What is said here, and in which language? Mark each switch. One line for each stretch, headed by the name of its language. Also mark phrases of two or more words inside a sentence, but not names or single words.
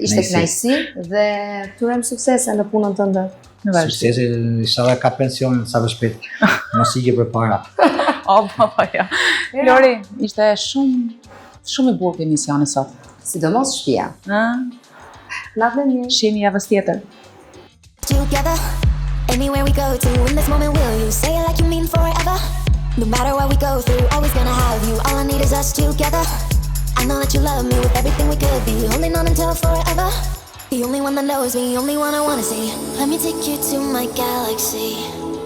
Albanian: Ishte kënaqësi dhe turojmë suksese në punën tënde. Suksese, inshallah ka pensionin sa më shpejt. Mos ikje përpara. Ja. Lori, ishte shumë i bukur emisioni sot. Sidomos shtëpia. Natën mirë. Shihemi javës tjetër.
English: Together, anywhere we go to, in this moment will you say it like you mean forever? No matter what we go through, always gonna have you. All I need is us together. I know that you love me with everything we could be, holding on until forever. The only one that knows me, only one I wanna see. Let me take you to my galaxy.